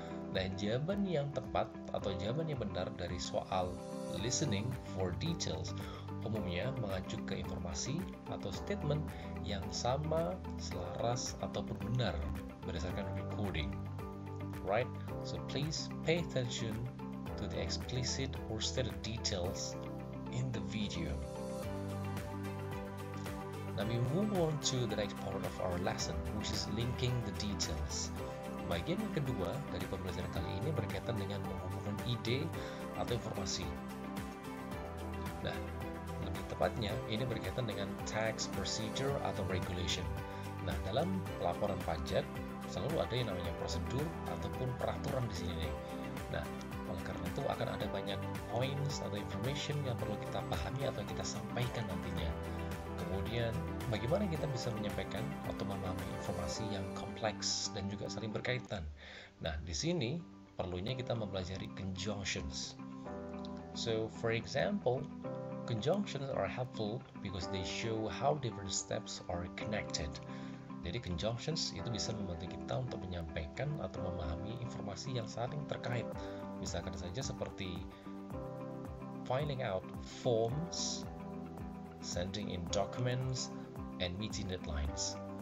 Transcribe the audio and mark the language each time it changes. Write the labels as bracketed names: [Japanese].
[Indonesian] Dan jawaban yang tepat atau jawaban yang benar dari soal [English] listening for details [Indonesian] umumnya mengacu ke informasi atau statement yang sama, selaras, ataupun benar berdasarkan recording. [English] Right? So please pay attention to the explicit or stated details in the video. Now we move on to the next part of our lesson, which is linking the details. [Indonesian] Bagian yang kedua dari pembelajaran kali ini berkaitan dengan menghubungkan ide atau informasi. Nah, lebih tepatnya ini berkaitan dengan [English] tax procedure [Indonesian] atau regulation. Nah, dalam laporan pajak selalu ada yang namanya prosedur ataupun peraturan di sini nih. Nah, oleh karena itu akan ada banyak points atau information yang perlu kita pahami atau kita sampaikan nantinya. Kemudian, bagaimana kita bisa menyampaikan atau memahami informasi yang kompleks dan juga saling berkaitan. Nah, di sini perlunya kita mempelajari conjunctions. [English] So, for example, conjunctions are helpful because they show how different steps are connected. [Indonesian] Jadi conjunctions itu bisa membantu kita untuk menyampaikan atau memahami informasi yang saling terkait. Misalkan saja seperti [English] filling out forms, sending in documents, and meeting deadlines.